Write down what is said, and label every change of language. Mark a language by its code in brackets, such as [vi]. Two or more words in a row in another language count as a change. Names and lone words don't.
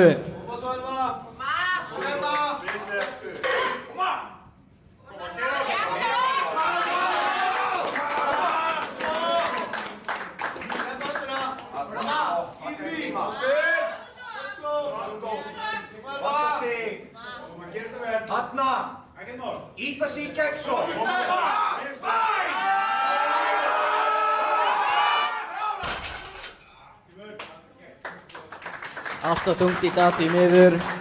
[is] Koma svo Elva. Kom hérna. Koma. Easy. [en] Let's go. [is] Hanna. Íta sig í gegn svo. Allt og þungt í dag því miður.